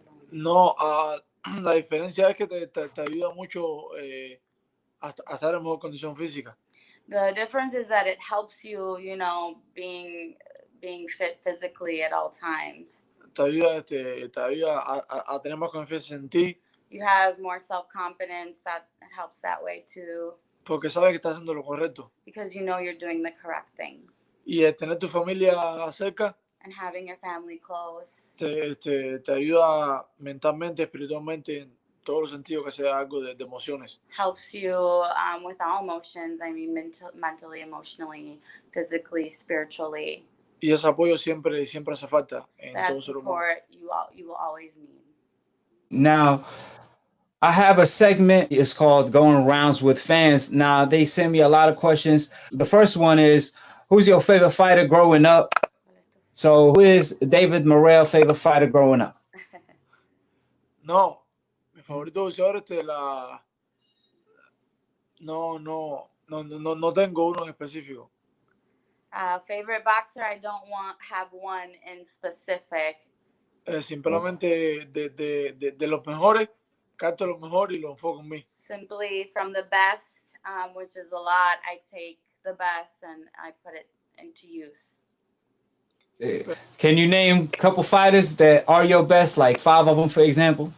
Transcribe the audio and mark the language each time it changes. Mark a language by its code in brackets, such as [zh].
[es] No, la diferencia es que te ayuda mucho a estar en mejor condición física. [en] The difference is that it helps you, you know, being fit physically at all times. [es] Te ayuda a tener más confianza en ti. [en] You have more self-confidence. That helps that way too. [es] Porque sabes que estás haciendo lo correcto. [en] Because you know you're doing the correct thing. [es] Y tener tu familia cerca. [en] And having your family close. [es] Te ayuda mentalmente, espiritualmente, en todos los sentidos, que sea algo de emociones. [en] Helps you with all emotions. I mean, mentally, emotionally, physically, spiritually. [es] Y ese apoyo siempre hace falta en todo ser humano. [en] That support you will always need. Now, I have a segment. It's called Going Rounds with Fans. Now, they send me a lot of questions. The first one is, who's your favorite fighter growing up? So, who is David Morrell favorite fighter growing up? [es] No, mi favorito ahora no tengo uno en específico. [en] Favorite boxer, I don't have one in specific. [es] Simplemente de los mejores, capto los mejores y lo enfoco en mí. [en] Simply from the best, which is a lot, I take the best and I put it into use. Can you name a couple fighters that are your best, like 5 of them, for example?